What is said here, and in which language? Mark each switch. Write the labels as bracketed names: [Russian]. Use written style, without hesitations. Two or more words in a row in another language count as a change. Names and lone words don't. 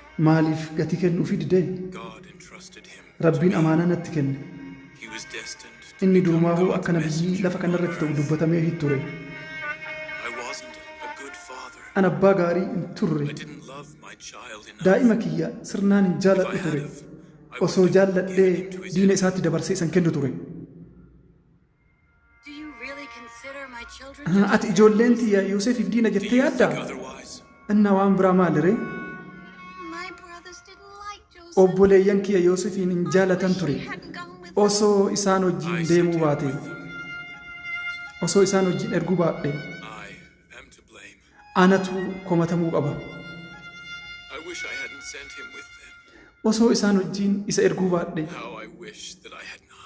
[Oromo] Maaliif gatii kennuufi didee? [English] God entrusted him. [Oromo] Rabbiin amaanaa natti kenne. [English] He was destined. [Oromo] Inni durumaahuu akka nabiyyii lafa kanarratti ta'u dubbatamee ture. [English] I wasn't a good father. [Oromo] An abbaa gaarii hin turre. [English] I didn't love my child enough. [Oromo] Daa'ima kiyya sirnaan hin [English] If I [Oromo] jaaladhu [English] had [Oromo] ture. [English] have, I [Oromo] Osoo [English] would have [Oromo] jaalladhee [English] given him to his [Oromo] diina [English] enemy. [Oromo] isaatti dabarsee isan kennu ture. [English] Do you really consider my children? [Oromo] Ati ijoolleen tiyya Yoosefiif diina [English] Do [Oromo] jettee [English] you [Oromo] yaaddaa? [English] think otherwise? [Oromo] Innaa waan biraa maaliree? [English] My brothers didn't like Joseph. [Oromo] Obboleeyyan kiyya Yoosefiin hin jaalatan ture. [English] He hadn't gone with [Oromo] Osoo isaan [English] I [Oromo] wajjin [English] sent [Oromo] deemuu [English] him [Oromo] baate. [English] with them. [Oromo] Osoo isaan wajjin erguu baadhe. [English] I am to blame. [Oromo] Anatu komatamuu qaba. [English] I wish I hadn't sent him with them. [Oromo] Osoo isaan wajjin isa erguu baadhe. [English] How I wish that I had not.